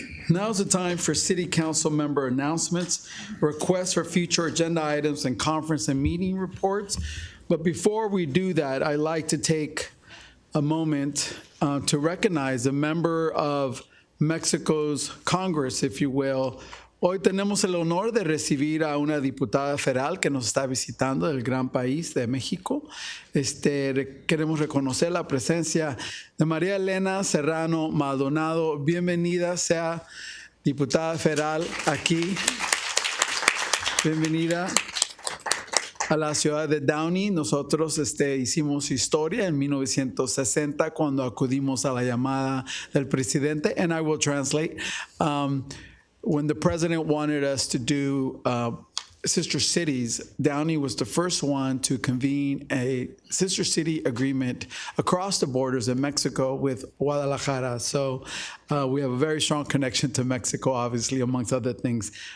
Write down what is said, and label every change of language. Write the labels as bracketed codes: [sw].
[en] Now's the time for City Council member announcements, requests for future agenda items, and conference and meeting reports. But before we do that, I'd like to take a moment to recognize a member of Mexico's Congress, if you will. [es] Hoy tenemos el honor de recibir a una diputada federal que nos está visitando del gran país de México. Queremos reconocer la presencia de María Elena Serrano Maldonado. Bienvenida sea diputada federal aquí. Bienvenida a la ciudad de Downey. Nosotros hicimos historia en 1960 cuando acudimos a la llamada del presidente. [en] And I will translate. When the president wanted us to do sister cities, Downey was the first one to convene a sister city agreement across the borders in Mexico with Guadalajara. So we have a very strong connection to Mexico, obviously, amongst other things.